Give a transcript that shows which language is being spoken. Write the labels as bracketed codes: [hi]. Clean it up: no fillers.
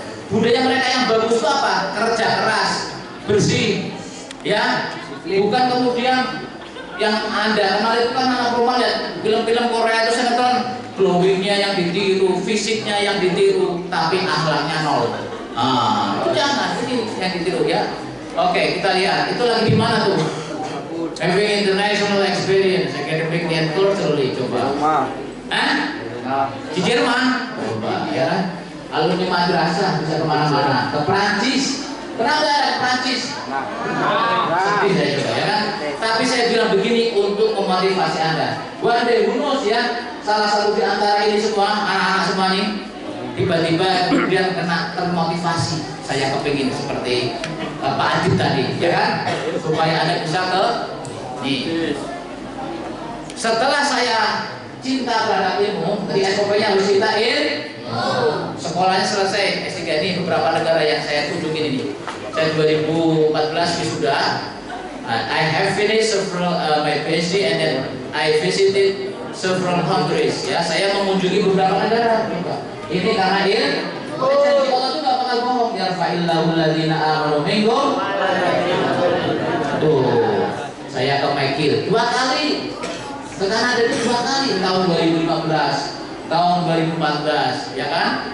[id] Budaya mereka yang bagus itu apa? Kerja keras, bersih, ya. Bukan kemudian yang Anda kenal itu kan anak rumah ya, film-film Korea itu sinetron, glowingnya yang ditiru, fisiknya yang ditiru, tapi akhlaknya nol. Itu jangan, ini yang ditiru ya. Oke, kita lihat itu lagi di mana tuh? [en] Having international experience, academically and culturally, [id] coba. Di Jerman, coba ya. Alumni madrasah bisa kemana-mana. Ke Prancis, kenapa ada ke Prancis? Sedih saya coba ya kan. Tapi saya bilang begini untuk memotivasi Anda. [en] One day who knows [id] ya, salah satu di antara ini semua anak-anak semua nih tiba-tiba kemudian kena termotivasi. Saya kepingin seperti Pak Adit tadi, ya kan? Supaya Anda bisa ke nih. Setelah saya cinta terhadap ilmu, tadi SOP-nya harus kita sekolahnya selesai S3 ini beberapa negara yang saya kunjungi ini. Saya 2014 wisuda. [en] I have finished several my PhD and then I visited several countries. [id] Ya, saya mengunjungi beberapa negara. Ini karena janji Allah itu gak bakal bohong. [ar] Yarfa'illahu alladziina aamanu minkum. [id] Tuh, saya ke Mekil 2 kali. Ke Kanada itu 2 kali tahun 2015, tahun 2014, ya kan?